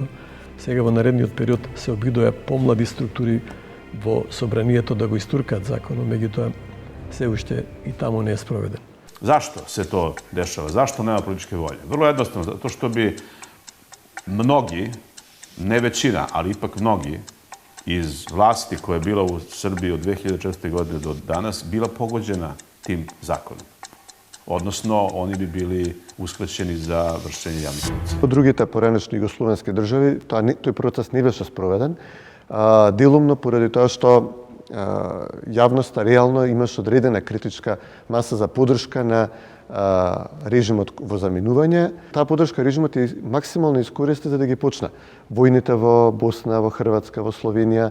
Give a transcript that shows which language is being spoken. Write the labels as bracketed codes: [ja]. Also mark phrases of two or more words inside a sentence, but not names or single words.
[mk] Сега во наредниот период се обидоа помлади структури во собранието да го истуркаат законот, меѓутоа се уште и таму не е спроведен. [sr] Зашто се то дешава? Зашто нема политичке волје? [mk] Врло едноставно, затоа што [sr] би многи, не веćina, ali ipak mnogi iz vlasti koja je bila u Srbiji od 2004. godine do danas bila pogođena tim zakonom. Odnosno, oni bi bili uskraćeni za vršenje javnih funkcija. [mk] Во другите поранешни југословенски држави тој процес не беше спроведен, делумно поради тоа што јавноста реално имаше одредена критичка маса за поддршка на режимот во заминување. Таа поддршка режимот е максимално искористи за да ги почна војните во Босна, во Хрватска, во Словенија.